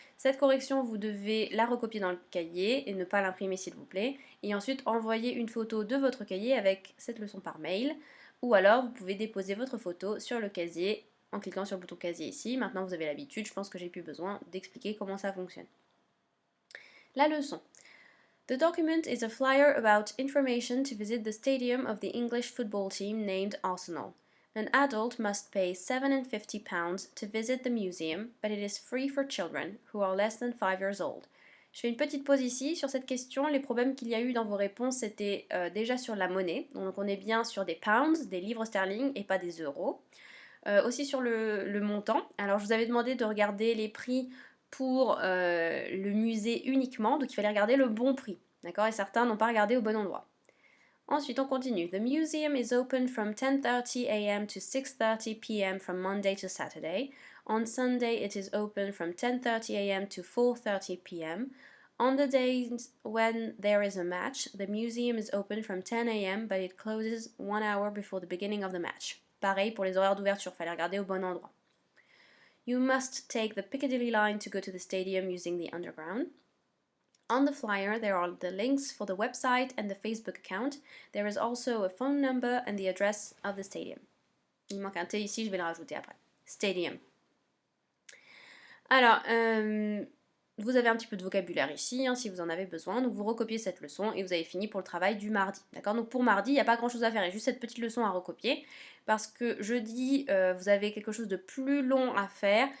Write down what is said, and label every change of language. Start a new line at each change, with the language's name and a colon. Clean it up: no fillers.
French: Cette correction, vous devez la recopier dans le cahier et ne pas l'imprimer s'il vous plaît. Et ensuite, envoyer une photo de votre cahier avec cette leçon par mail. Ou alors, vous pouvez déposer votre photo sur le casier en cliquant sur le bouton casier ici. Maintenant, vous avez l'habitude, je pense que j'ai plus besoin d'expliquer comment ça fonctionne. La leçon.
English: The document is a flyer about information to visit the stadium of the English football team named Arsenal. An adult must pay £750 to visit the museum, but it is free for children who are less than 5 years old.
French: Je fais une petite pause ici sur cette question. Les problèmes qu'il y a eu dans vos réponses, c'était déjà sur la monnaie. Donc on est bien sur des pounds, des livres sterling et pas des euros. Aussi sur le montant. Alors je vous avais demandé de regarder les prix pour le musée uniquement, donc il fallait regarder le bon prix. D'accord? Et certains n'ont pas regardé au bon endroit. Ensuite, on continue.
English: The museum is open from 10:30 a.m. to 6:30 p.m. from Monday to Saturday. On Sunday, it is open from 10:30 a.m. to 4:30 p.m. On the days when there is a match, the museum is open from 10 a.m. but it closes 1 hour before the beginning of the match.
French: Pareil pour les horaires d'ouverture, fallait regarder au bon endroit.
English: You must take the Piccadilly line to go to the stadium using the underground. On the flyer, there are the links for the website and the Facebook account. There is also a phone number and the address of the stadium.
French: Il manque un T ici, je vais le rajouter après. Stadium. Alors, vous avez un petit peu de vocabulaire ici, hein, si vous en avez besoin. Donc, vous recopiez cette leçon et vous avez fini pour le travail du mardi. D'accord? Donc, pour mardi, il n'y a pas grand-chose à faire. Il y a juste cette petite leçon à recopier. Parce que jeudi, vous avez quelque chose de plus long à faire.